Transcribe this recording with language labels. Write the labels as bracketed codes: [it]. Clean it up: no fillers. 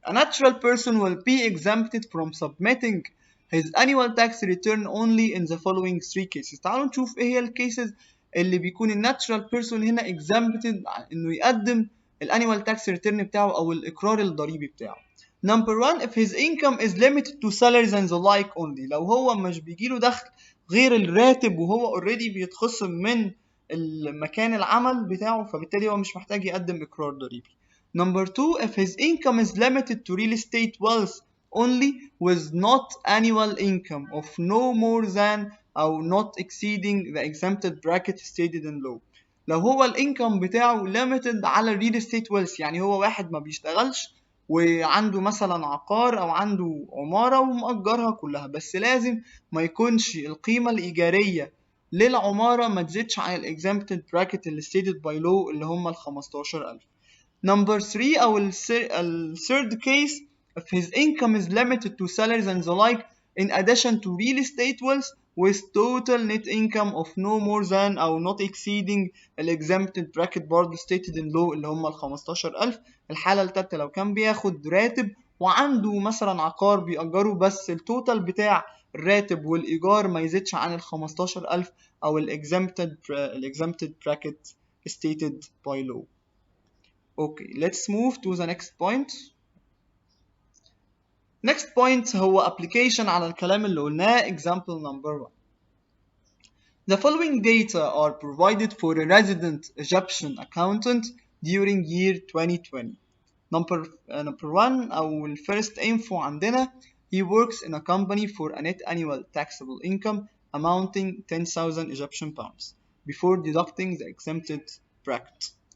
[en] A natural person will be exempted from submitting his annual tax return only in the following 3 cases. [ar] تعالوا نشوف ايه هي الكيسز اللي بيكون الناتشرال بيرسون هنا exempted انه يقدم الانيوال tax return بتاعه او الاقرار الضريبي بتاعه. [en] Number 1, if his income is limited to salaries and the like only. [ar] لو هو مش بيجيله دخل غير الراتب وهو already بيتخصم من المكان العمل بتاعه، فبالتالي هو مش محتاج يقدم إقرار ضريبي. [en] Number 2, if his income is limited to real estate wealth only with not annual income of no more than أو not exceeding the exempted bracket stated in law. [ar] لو هو الانكم بتاعه limited على الريل استيت ويلث، يعني هو واحد ما بيشتغلش وعنده مثلا عقار او عنده عمارة ومأجرها كلها، بس لازم ما يكونش القيمة الإيجارية للعمارة ما تزيدش عن الاكزامبتد براكت اللي [en] stated by law [ar] اللي هم ال 15,000. [en] Number 3 [ar] أو ال [en] third case, if his income is limited to salaries and the like in addition to real estate wealth with total net income of no more than أو not exceeding ال exempted bracket برضه stated in law [ar] اللي هم ال 15,000. الحالة التالتة لو كان بياخد راتب وعنده مثلا عقار بيأجره بس التوتال بتاع الراتب والإيجار ما يزيدش عن ال 15,000 أو ال exempted bracket [en] stated by law. Okay, let's move to the next point. Next point [ar] هو application على الكلام اللي قلناه. [en] Example number 1. The following data are provided for a resident Egyptian accountant during year 2020. Number 1 [ar] أو ال [en] first info [ar] عندنا, [en] he works in a company for a net annual taxable income amounting 10,000 Egyptian pounds before deducting the exempted bracket.